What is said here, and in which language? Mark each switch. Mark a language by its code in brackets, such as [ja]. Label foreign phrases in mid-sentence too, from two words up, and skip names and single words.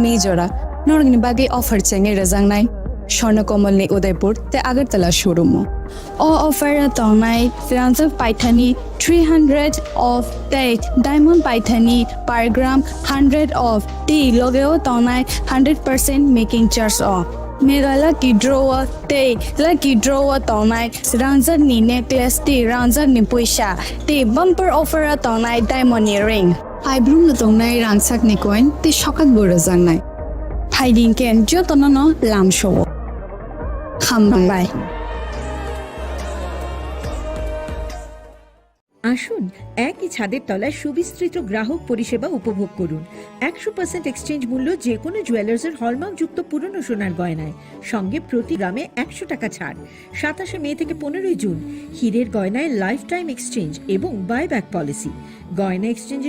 [trp] মে জরা নরগনি বাগে অফার চেঙ্গে রেজাং নাই স্বর্ণকমল নি উদয়পুর তে আগরতলা শোরুম ও অফার তনাই ফ্রান্সের পাইথানি 300 অফ তে ডায়মন্ড পাইথানি পার গ্রাম 100 অফ টি লগেও তনাই 100% [en] making charge off Mega lucky drawer [trp] te [en] lucky drawer [trp] tonai ranzan ni necklace te ranzan ni puisha te [en] bumper offer [trp] a tonai [en] diamond earring [trp] I bloom no tonai rangsak ni coin te shokat bora jang nai hiding ken jotono no lam show ham bai [bn] আসুন একই ছাদের তলায় সুবিস্তৃত গ্রাহক পরিষেবা উপভোগ করুন 100% এক্সচেঞ্জ মূল্য যে কোনো জুয়েলার্সের হলমার্কযুক্ত পুরনো সোনার গয়নায় সঙ্গে প্রতি গ্রামে 100 টাকা ছাড় 27 মে থেকে 15 জুন হীরের গয়নায় [en] life time exchange [bn] এবং [en] buyback policy [bn] গয়না এক্সচেঞ্জের